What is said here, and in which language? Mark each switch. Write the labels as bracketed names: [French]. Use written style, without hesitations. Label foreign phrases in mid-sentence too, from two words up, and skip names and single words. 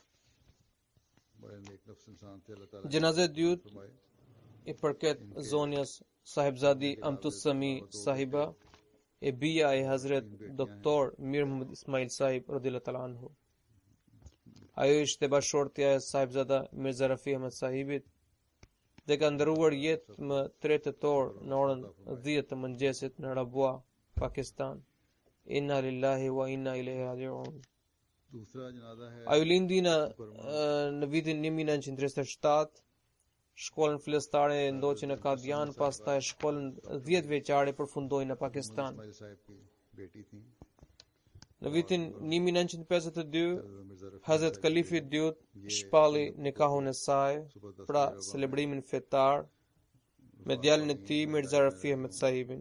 [Albanian] Gjenazet dytë i përket zonjas Sahibzadi Amtussami Sahiba, e bija e Hazret Doktor Mir Muhammad Ismail Sahib [Arabic] رضي الله تعالى عنه. [Albanian] Ajo ishte bashortja e Sahibzada Mirza Rafi Ahmed Sahibit dhe ka ndëruar jetë më 3 tetor në orën 10 të mëngjesit në Rabua, Pakistan. [Arabic] إنا لله وإنا إليه راجعون. [Albanian] Ajo lindi në vitin 1937, shkollën fillestare e ndoqi në Kadian, pastaj shkollën 10 vjeçare përfundoi në Pakistan. Në vitin 1952, Hazrat Kalifi II shpalli nikahun e saj, pra celebrimin fetar, me djalin e tij Mirza Rafi Ahmed Sahibin.